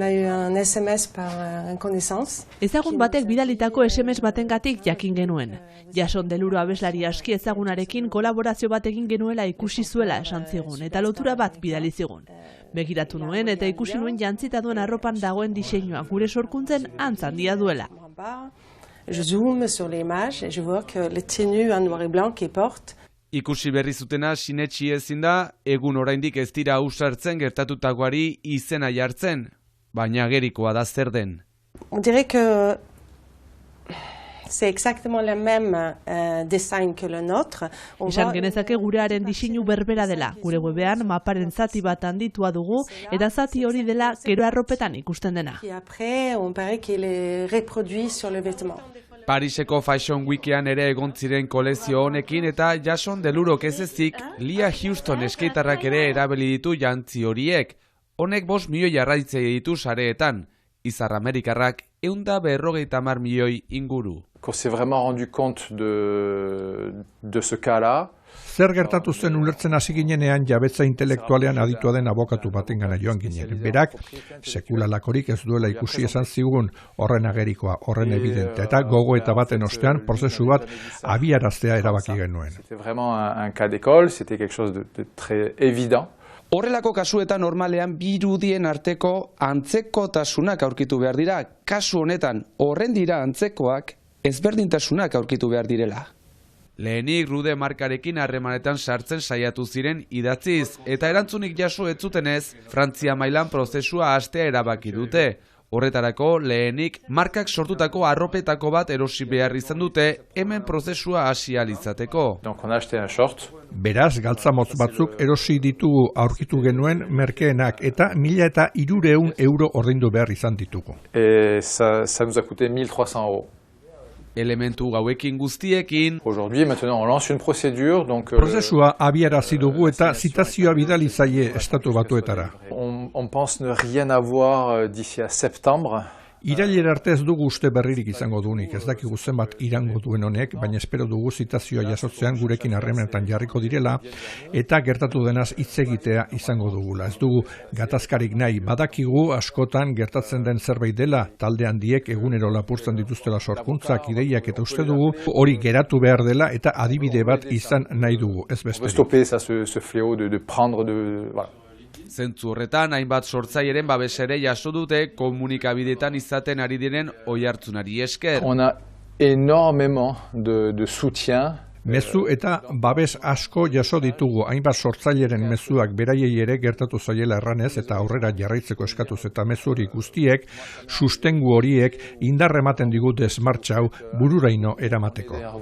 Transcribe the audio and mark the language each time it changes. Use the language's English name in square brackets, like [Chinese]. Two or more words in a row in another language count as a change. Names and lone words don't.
[Basque] Ezagun batek bidalitako SMS batengatik jakin genuen. Jason Deluro abeslari aski ezagunarekin kolaborazio bat egin genuela ikusi zuela esan zigun, eta lotura bat bidali zigun. Begiratu nuen eta ikusi nuen jantzita duen arropan dagoen diseinua gure sorkuntzen antz handia duela. [French] Je zoome sur l'image et je vois que le tenue en noir et blanc qu'il porte. [Basque] Ikusi berri zutena sinetsi ezin da, egun oraindik ez dira ausartzen gertatutakoari izena jartzen, baina agerikoa da zer den. [French] On dirait que c'est exactement le même design que le nôtre. [Basque] Esan genezake gurearen diseinu berbera dela. Gure webean maparen zati bat handitua dugu eta zati hori dela gero arropetan ikusten dena. [French] Et après, on paraît qu'il est reproduit sur le vêtement. [Basque] Pariseko Fashion Weekean ere egon ziren kolezio honekin eta Jason Delurok ez ezik, Lia Houston eskeitarrak ere erabili ditu jantzi horiek. Honek 5 milioi jarraitzei ditu sareetan, izar amerikarrak 150 milioi inguru. [French] Qu'on s'est vraiment rendu compte de ce cas-là. [Basque] Zer gertatu zen ulertzen hasi ginenean jabetza intelektualean aditua den abokatu batengana joan ginen. Berak, sekulalakorik ez duela ikusi esan zigun horren agerikoa, horren evidentea, eta gogoeta baten ostean prozesu bat abiaraztea erabaki genuen. [French] C'était vraiment un cas d'école, c'était quelque chose de très évident. [Basque] Horrelako kasuetan normalean bi irudien arteko antzekotasunak aurkitu behar dira. Kasu honetan horren dira antzekoak, ezberdintasunak aurkitu behar direla. Lehenik Rude markarekin harremanetan sartzen saiatu ziren idatziz, eta erantzunik jaso ez zutenez, Frantzia mailan prozesua hastea erabaki dute. Horretarako lehenik markak sortutako arropetako bat erosi behar izan dute, hemen prozesua hasi ahal izateko. [French] Donc on a acheté un short. [Basque] Beraz, galtzamotz batzuk erosi ditugu aurkitu genuen merkeenak eta 1.300 euro ordaindu behar izan ditugu. [French] Et ça nous a coûté 1.300 euros. [Basque] Elementu gauekin guztiekin. [French] Aujourd'hui, maintenant, on lance une procédure. Donc, [Basque] prozesua abiarazi dugu eta zitazioa bidali zaie estatu batuetara. [French] On pense ne rien avoir d'ici à septembre. [Basque] Irailera arte ez dugu uste berririk izango dunik, ez dakigu zenbat irango duen honek, baina espero dugu zitazioa jasotzean gurekin harremanetan jarriko direla eta gertatu denaz hitz egitea izango dugula. Ez dugu gatazkarik nahi, badakigu askotan gertatzen den zerbait dela, talde handiek egunero lapurtzen dituztela sorkuntzak, ideiak eta uste dugu hori geratu behar dela eta adibide bat izan nahi dugu, ez besterik. [French] Stopper ce fléau de prendre voilà. [Basque] Zentzu horretan, hainbat sortzailearen babesere jaso dute komunikabideetan izaten ari diren oihartzunari esker. [French] On a énormément de soutien. [Basque] Mezu eta babes asko jaso ditugu, hainbat sortzaileren mezuak beraiei ere gertatu zaiela erranez eta aurrera jarraitzeko eskatuz eta mezuri guztiek, sustengu horiek indarre ematen digu desmartxa hau bururaino eramateko.